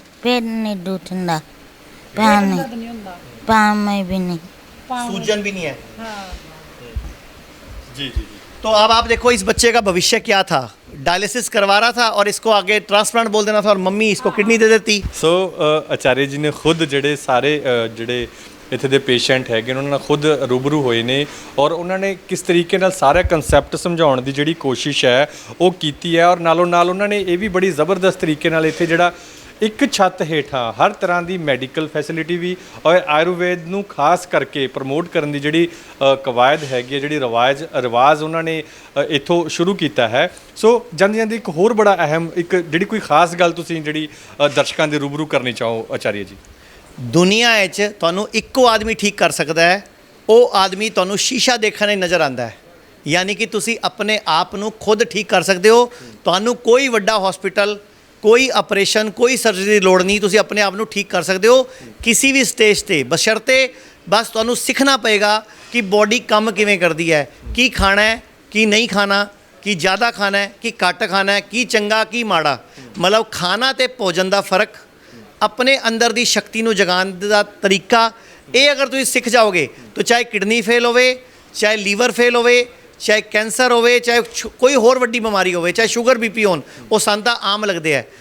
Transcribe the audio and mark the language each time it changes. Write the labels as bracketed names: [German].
[Hindi] पेट नहीं दुखता, पाँव में भी नहीं, सूजन भी नहीं है। हाँ। जी। तो अब आप देखो इस बच्चे का भविष्य क्या था। डायलिसिस करवा रहा था और इसको आगे ट्रांसप्लांट बोल देना था और मम्मी इसको किडनी दे देती। [Punjabi] ਸੋ ਆਚਾर्य ਜੀ ਨੇ ਖੁਦ ਜਿਹੜੇ ਸਾਰੇ ਜਿਹੜੇ ਇੱਥੇ ਦੇ ਪੇਸ਼ੈਂਟ ਹੈਗੇ ਉਹਨਾਂ ਨਾਲ ਖੁਦ ਰੂਬਰੂ ਹੋਏ ਨੇ ਔਰ ਉਹਨਾਂ ਨੇ ਕਿਸ ਤਰੀਕੇ ਨਾਲ ਸਾਰਾ ਕਨਸੈਪਟ ਸਮਝਾਉਣ ਦੀ ਜਿਹੜੀ ਕੋਸ਼ਿਸ਼ ਹੈ ਉਹ ਕੀਤੀ ਹੈ ਔਰ ਨਾਲੋਂ ਨਾਲ ਉਹਨਾਂ ਨੇ ਇਹ ਵੀ ਬੜੀ ਜ਼ਬਰਦਸਤ ਤਰੀਕੇ ਨਾਲ ਇੱਥੇ ਜਿਹੜਾ ਇੱਕ ਛੱਤ ਹੇਠਾਂ ਹਰ ਤਰ੍ਹਾਂ ਦੀ ਮੈਡੀਕਲ ਫੈਸਿਲਿਟੀ ਵੀ ਔਰ ਆਯੁਰਵੇਦ ਨੂੰ ਖਾਸ ਕਰਕੇ ਪ੍ਰਮੋਟ ਕਰਨ ਦੀ ਜਿਹੜੀ ਕਵਾਇਦ ਹੈਗੀ ਹੈ, ਜਿਹੜੀ ਰਿਵਾਜ ਉਹਨਾਂ ਨੇ ਇੱਥੋਂ ਸ਼ੁਰੂ ਕੀਤਾ ਹੈ। ਸੋ ਜਾਂਦੀ ਇੱਕ ਹੋਰ ਬੜਾ ਅਹਿਮ ਇੱਕ ਜਿਹੜੀ ਕੋਈ ਖਾਸ ਗੱਲ ਤੁਸੀਂ ਜਿਹੜੀ ਦਰਸ਼ਕਾਂ ਦੇ ਰੂਬਰੂ ਕਰਨੀ ਚਾਹੋ ਆਚਾर्य ਜੀ? ਦੁਨੀਆ ਵਿੱਚ ਤੁਹਾਨੂੰ ਇੱਕੋ ਆਦਮੀ ਠੀਕ ਕਰ ਸਕਦਾ ਹੈ, ਉਹ ਆਦਮੀ ਤੁਹਾਨੂੰ ਸ਼ੀਸ਼ਾ ਦੇਖਣ ਵਿੱਚ ਨਜ਼ਰ ਆਉਂਦਾ ਹੈ। [Hindi] यानी कि तुसी अपने आप ਨੂੰ खुद ठीक कर सकते हो। [Punjabi] ਤੁਹਾਨੂੰ ਕੋਈ ਵੱਡਾ [Hindi] हॉस्पिटल, [Punjabi] ਕੋਈ ਆਪਰੇਸ਼ਨ ਕੋਈ ਸਰਜਰੀ ਦੀ ਲੋੜ ਨਹੀਂ, ਤੁਸੀਂ ਆਪਣੇ ਆਪ ਨੂੰ ਠੀਕ ਕਰ ਸਕਦੇ ਹੋ ਕਿਸੇ ਵੀ ਸਟੇਜ ਤੇ, ਬਸ਼ਰਤੇ ਬਸ ਤੁਹਾਨੂੰ ਸਿੱਖਣਾ ਪਏਗਾ ਕਿ ਬੋਡੀ ਕੰਮ ਕਿਵੇਂ ਕਰਦੀ ਹੈ, ਕੀ ਖਾਣਾ ਹੈ ਕੀ ਨਹੀਂ ਖਾਣਾ, ਕੀ ਜ਼ਿਆਦਾ ਖਾਣਾ ਹੈ ਕੀ ਘੱਟ ਖਾਣਾ ਹੈ, ਕੀ ਚੰਗਾ ਕੀ ਮਾੜਾ। ਮਤਲਬ ਖਾਣਾ ਤੇ ਭੋਜਨ ਦਾ ਫਰਕ, ਆਪਣੇ ਅੰਦਰ ਦੀ ਸ਼ਕਤੀ ਨੂੰ ਜਗਾਉਣ ਦਾ ਤਰੀਕਾ, ਇਹ ਅਗਰ ਤੁਸੀਂ ਸਿੱਖ ਜਾਓਗੇ ਤਾਂ ਚਾਹੇ ਕਿਡਨੀ ਫੇਲ ਹੋਵੇ, ਚਾਹੇ ਲੀਵਰ ਫੇਲ ਹੋਵੇ, ਚਾਹੇ ਕੈਂਸਰ ਹੋਵੇ, ਚਾਹੇ ਕੋਈ ਹੋਰ ਵੱਡੀ ਬਿਮਾਰੀ ਹੋਵੇ, ਚਾਹੇ ਸ਼ੂਗਰ ਬੀਪੀ ਹੋਣ, ਉਹ ਸਾਨੂੰ ਤਾਂ ਆਮ ਲੱਗਦੇ ਹੈ।